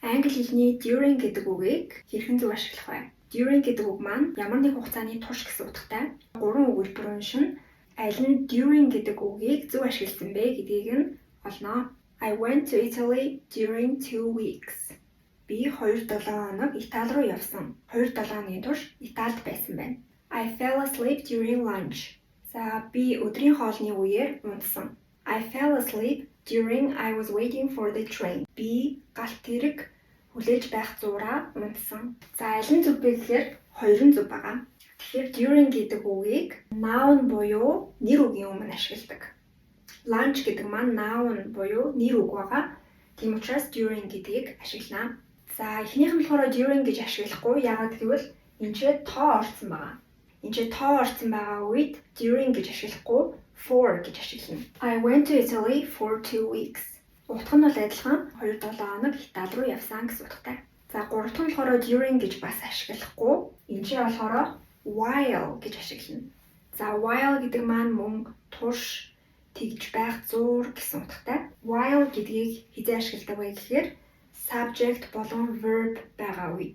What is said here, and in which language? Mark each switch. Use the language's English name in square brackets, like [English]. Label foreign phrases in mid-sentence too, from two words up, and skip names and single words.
[Mongolian] англи хэлний during гэдэг үгийг хэрхэн зөв ашиглах вэ? During гэдэг үг маань ямар нэг хугацааны турш гэсэн утгатай. 3 өгүүлбэр уншин аль нь during гэдэг үгийг зөв ашигласан бэ гэдгийг нь олноо. [English] I went to Italy during 2 weeks. [Mongolian] Би 2-7 хоног Итали руу явсан. 2-7 хоногийн турш Италид байсан байна. [English] I fell asleep during lunch. [Mongolian] За би өдрийн хоолны үеэр унтсан. [English] I fell asleep during I was waiting for the train. [Mongolian] Би галт тэрэг хүлээж байх зуураа унтсан. За аль нь зөв бэ гэхээр хоёр нь зөв байгаа. Тэгэхээр during гэдэг үгийг noun буюу нэр үгийн өмнө ашигладаг. Lunch гэдэг маань noun буюу нэр үг байгаа. Тийм учраас during гэдгийг ашиглана. За эхнийх нь болохоор during гэж ашиглахгүй. Яагаад гэвэл энэ ч тоо орсон байгаа. Энэ ч тоо орсон байгаа үед during гэж ашиглахгүй for гэж ашиглана. [English] I went to Italy for 2 weeks. [Mongolian] Утга нь бол адилхан 2-7 хоног Итали руу явсан гэсэн утгатай. За гурав дахь нь болохоор during гэж бас ашиглахгүй. Энэ ч болохоор while гэж ашиглана. За while гэдэг маань мөн турш тэгж байх зуур гэсэн утгатай. While гэдгийг хэзээ ашигладаг вэ гэхээр subject болон verb байгаа үед.